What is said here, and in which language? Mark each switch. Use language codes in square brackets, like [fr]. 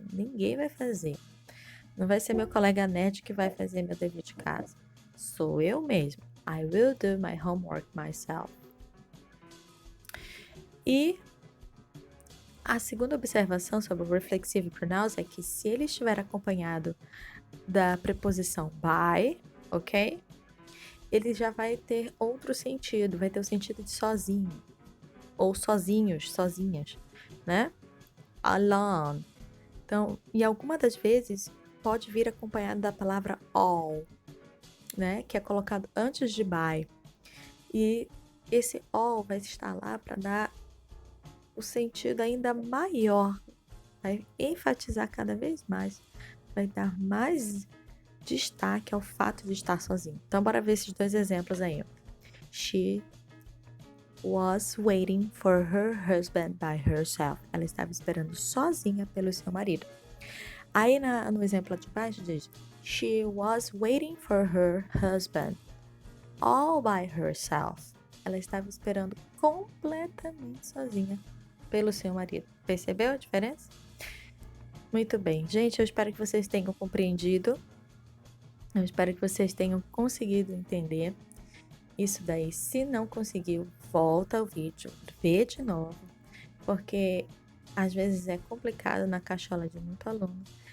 [pt] Ninguém vai fazer. Não vai ser meu colega nerd que vai fazer meu dever de casa. Sou eu mesmo. [en] I will do my homework myself. [pt] E a segunda observação sobre o [en] reflexive pronouns [pt] é que se ele estiver acompanhado da preposição by, ok? Ele já vai ter outro sentido, vai ter o sentido de sozinho. Ou sozinhos, sozinhas, né? Alone. Então, e algumas das vezes pode vir acompanhado da palavra all, né? Que é colocado antes de by. E esse all vai estar lá para dar o sentido ainda maior, vai enfatizar cada vez mais, vai dar mais destaque ao fato de estar sozinho. Então, bora ver esses dois exemplos aí. [en] She was waiting for her husband by herself. [pt] Ela estava esperando sozinha pelo seu marido. Aí no exemplo de baixo diz [en] she was waiting for her husband all by herself. [pt] Ela estava esperando completamente sozinha pelo seu marido. Percebeu a diferença? Muito bem, gente, eu espero que vocês tenham compreendido. Eu espero que vocês tenham conseguido entender isso daí. Se não conseguiu, volta ao vídeo, vê de novo, porque às vezes é complicado na cachola de muito aluno.